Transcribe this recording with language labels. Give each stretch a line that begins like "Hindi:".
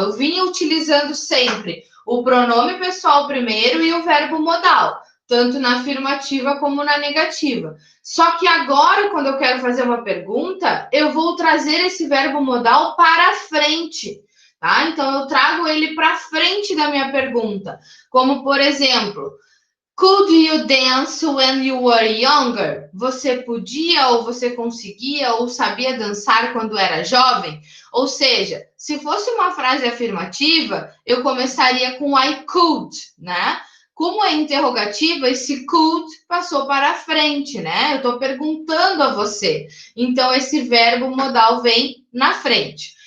Portuguese: Eu vinha utilizando sempre o pronome pessoal primeiro e o verbo modal, tanto na afirmativa como na negativa. Só que agora, quando eu quero fazer uma pergunta, eu vou trazer esse verbo modal para frente, tá? Então, eu trago ele para frente da minha pergunta. Como, por exemplo,
English: could you dance when you were younger?
Portuguese: Você podia ou você conseguia ou sabia dançar quando era jovem? Ou seja, se fosse uma frase afirmativa, eu começaria com
English: I could,
Portuguese: né? Como é interrogativa, esse could passou para frente, né? Eu estou perguntando a você. Então, esse verbo modal vem na frente.